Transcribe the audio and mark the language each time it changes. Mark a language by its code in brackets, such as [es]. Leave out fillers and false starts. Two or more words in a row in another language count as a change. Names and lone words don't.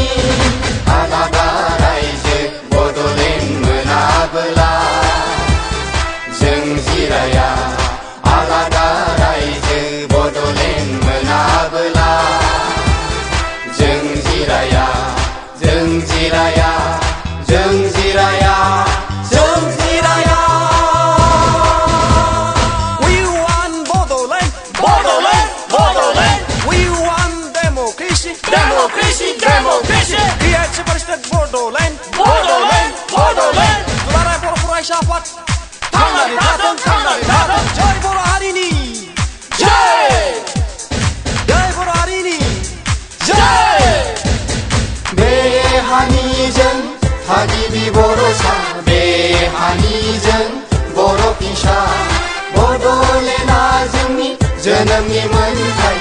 [brx] आलादा रायजो बड'लेण्ड मोनाबोला जों जिराया, आलादा रायजो बड'लेण्ड मोनाबोला जों जिराया, जों जिराया, जों जिराया, जों जिराया। [en] We want Bodoland, Bodoland, Bodoland. We want democracy, democracy, democracy. Create separate state Bodoland, Bodoland, Bodoland. [brx] दुलाराय बर' फरायसा आफाद थांनानै थाथों, थांनानै थाथों। जय बर' हारिनि जय, जय बर' हारिनि जय। बे हानिजों थागिबि बर'सा, बे हानिजों बर' फिसा, बड'लेण्डआ जोंनि जोनोमनि मोनथाय।